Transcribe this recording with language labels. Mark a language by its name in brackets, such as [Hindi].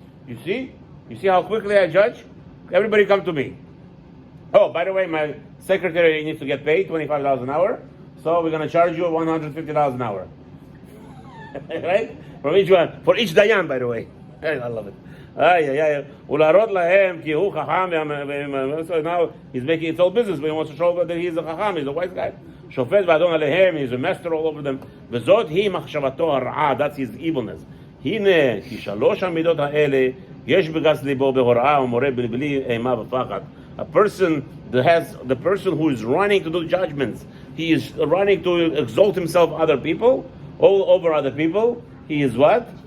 [English] You see? You see how quickly I judge? Everybody come to me. Oh, by the way, my secretary needs to get paid $25 an hour. So we're going to charge you $150 an hour. Right? From each one. For each dayan, by the way. I love it. [Hebrew] ולהראות להם כי הוא חכם. [English] So now he's making it all business, but he wants to show that he's a חכם, he's a wise guy. [Hebrew] שופט ואדון עליהם, [English] he's a master all over them. [Hebrew] וזאת היא מחשבתו הרעה, [English] that's his evilness. [Hebrew] הנה, כי שלוש המידות האלה, יש בגס ליבו בהוראה ומורה בלי אימה ופחד. [English] A person that has, the person who is running to do judgments, he is running to exalt himself other people, all over other people. He is what?